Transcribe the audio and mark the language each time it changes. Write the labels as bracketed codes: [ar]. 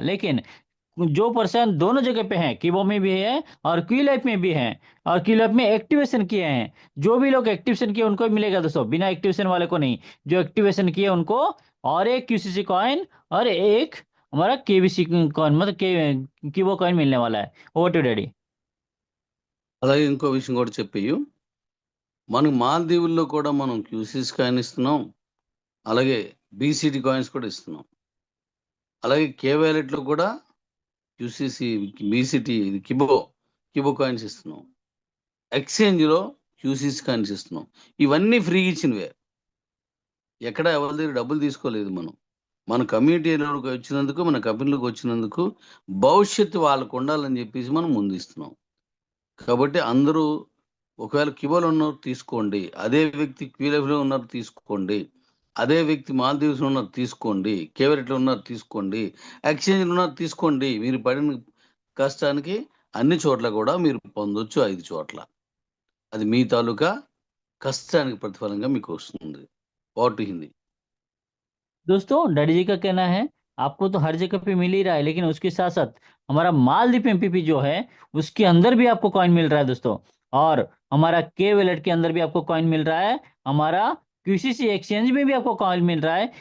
[hi] लेकिन जो पर्सन दोनों जगह पे हैं, किबो में भी है और क्यू लाइफ में भी है और क्यू लाइफ में एक्टिवेशन किए हैं, जो भी लोग एक्टिवेशन किए उनको मिलेगा दोस्तों, बिना एक्टिवेशन वाले को नहीं। जो एक्टिवेशन किए उनको और एक क्यूसीसी कॉइन और एक हमारा केबीसी कॉइन मतलब किबो कॉइन मिलने वाला है। [en] Over to daddy. [te] అలాగే ఇంకో విషయం కూడా చెప్పేయు, మనకు మాల్దీవుల్లో కూడా మనం క్యూసీస్ కాయిన్ ఇస్తున్నాం, అలాగే బీసీటీ కాయిన్స్ కూడా ఇస్తున్నాం, అలాగే కే వ్యాలెట్లో కూడా క్యూసీసీ బీసీటీ కిబో కాయిన్స్ ఇస్తున్నాం, ఎక్స్చేంజ్లో క్యూసీసీ కాయిన్స్ ఇస్తున్నాం. ఇవన్నీ ఫ్రీ ఇచ్చినవే, ఎక్కడ ఎవరి దగ్గర డబ్బులు తీసుకోలేదు. మన కమ్యూనిటీలోకి వచ్చినందుకు, మన కంపెనీలోకి వచ్చినందుకు భవిష్యత్తు వాళ్ళకు ఉండాలని చెప్పేసి మనం ముందు ఇస్తున్నాం. కాబట్టి అందరూ ఒకవేళ కిబోలో ఉన్నారు తీసుకోండి, అదే వ్యక్తి క్యూలైఫ్లో ఉన్నారు తీసుకోండి, అదే వ్యక్తి మాల్దీవ్స్లో ఉన్నారు తీసుకోండి, కేవరెట్లో ఉన్నారు తీసుకోండి, ఎక్స్చేంజ్లో ఉన్నారు తీసుకోండి. మీరు పడిన కష్టానికి అన్ని చోట్ల కూడా మీరు పొందొచ్చు 5 చోట్ల. అది మీ తాలూకా కష్టానికి ప్రతిఫలంగా మీకు వస్తుంది. [en] Vote Hindi. [hi] दोस्तों, डैडी जी का कहना है आपको तो हर जगह पे मिल ही रहा है, लेकिन उसके साथ साथ हमारा मालदीप एमपीपी जो है उसके अंदर भी आपको कॉइन मिल रहा है दोस्तों। और हमारा के वैलेट के अंदर भी आपको कॉइन मिल रहा है, हमारा क्यूसीसी एक्सचेंज में भी आपको कॉइन मिल रहा है।